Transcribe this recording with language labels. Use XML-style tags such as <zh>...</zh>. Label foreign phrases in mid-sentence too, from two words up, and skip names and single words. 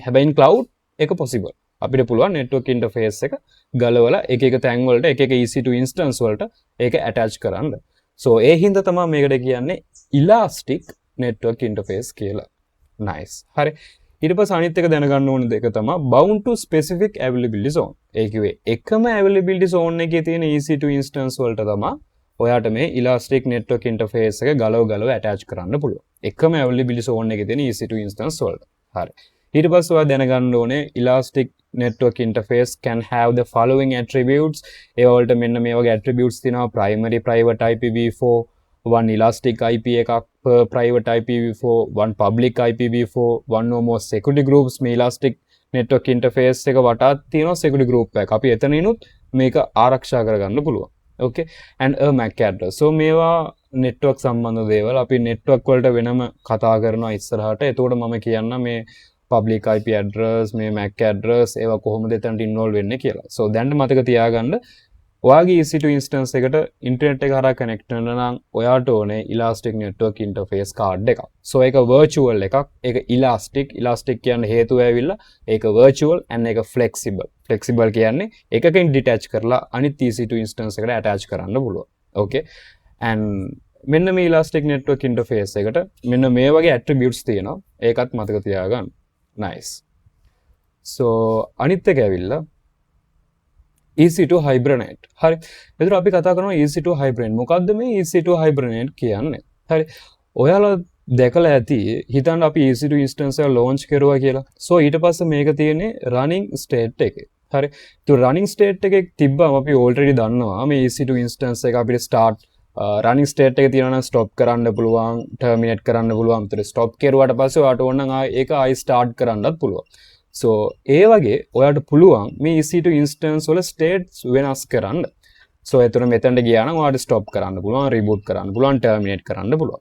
<si>හැබැයි cloud ඒක possible. අපිට පුළුවන්</si> <en>network interface</en> <si>එක ගලවලා එක එක තැන් වලට එක එක</si> <en>EC2 instance</en> <si>වලට ඒක attach කරන්න. so ඒ හින්දා තමයි මේකට කියන්නේ</si> <en>elastic network interface</en> <si>කියලා. nice. හරි. ඊට පස්සේ අනිත් එක දැනගන්න ඕන දෙක තමයි</si> <en>bound to specific availability zone.</en> <si>ඒ කිව්වේ එකම</si> <en>availability zone</en> <si>එකේ තියෙන</si> <en>EC2 instance</en> <si>වලට තමයි ඔයාට මේ</si> <en>elastic network interface</en> <si>එක ගලව attach කරන්න පුළුවන්. එකම</si> <en>availability zone</en> <si>එකේ තියෙන</si> <en>EC2 instance</en> <si>වලට. හරි. ඊට පස්සේ ඔයා දැනගන්න ඕනේ</si> <en>elastic network interface can have the following attributes.</en> <si>ඒ වලට මෙන්න මේ වගේ attributes තියෙනවා.</si> <en>primary private IPv4, one elastic IP එකක් per private IPv4, one public IPv4, one or more security groups.</en> <si>මේ</si> <en>elastic network interface</en> <si>එක වටාත් තියෙනවා</si> <en>security group</en> <si>එකක්. අපි එතනිනුත් මේක ආරක්ෂා කරගන්න පුළුවන්.</si> <en>okay and a MAC address.</en> <si>so මේවා network සම්බන්ධ දේවල් අපි network වලට වෙනම කතා කරනවා ඉස්සරහට. එතකොට මම කියන්න මේ</si> <en>public IP address,</en> <si>මේ</si> <en>MAC address</en> <si>ඒවා කොහොමද එතනට involve වෙන්නේ කියලා. so දැන් මතක තියාගන්න ඔයාගේ</si> <en>EC2 instance</en> <si>එකට internet එක හරහා connect වෙන්න නම් ඔයාට ඕනේ</si> <en>elastic network interface card</en> <si>එකක්. so ඒක virtual එකක්. ඒක elastic කියන්නේ හේතුව ඇවිල්ලා ඒක</si> <en>virtual and</en> <si>ඒක flexible. flexible කියන්නේ එකකින් detach කරලා අනිත්</si> <en>EC2 instance</en> <si>එකට attach කරන්න පුළුවන්.</si> <en>okay and</en> <si>මෙන්න මේ</si> <en>elastic network interface</en> <si>එකට මෙන්න මේ වගේ attributes තියෙනවා. ඒකත් මතක තියාගන්න. nice. so අනිත් එක ඇවිල්ලා</si> <en>EC2 hibernate.</en> <si>හරි. එතකොට අපි කතා කරනවා</si> <en>EC2 hibernate.</en> <si>මොකද්ද මේ</si> <en>EC2 hibernate</en> <si>කියන්නේ? හරි. ඔයාලා දැකලා ඇති හිතන්න අපි</si> <en>EC2 instance</en> <si>එක launch කරුවා කියලා. So ඊට පස්සේ මේක තියෙන්නේ</si> <en>running state</en> <si>එකේ. හරි. તો</si> <en>running state</en> <si>එකේ තිබ්බම අපි already දන්නවා මේ</si> <en>EC2 instance</en> <si>එක අපිට</si> <en>start running state</en> <si>එකේ තියෙනවා නම් stop කරන්න පුළුවන්, terminate කරන්න පුළුවන්. ඒතර stop කරුවාට පස්සේ ඔයාට ඕන නම් ඒක ආයි start කරන්නත් පුළුවන්. So ඒ වගේ ඔයාට පුළුවන් මේ</si> <en>EC2 instance</en> <si>වල states වෙනස් කරන්න. So එතන මෙතනට ගියා නම් ඔයාට stop කරන්න පුළුවන්, reboot කරන්න පුළුවන්, terminate කරන්න පුළුවන්.</si>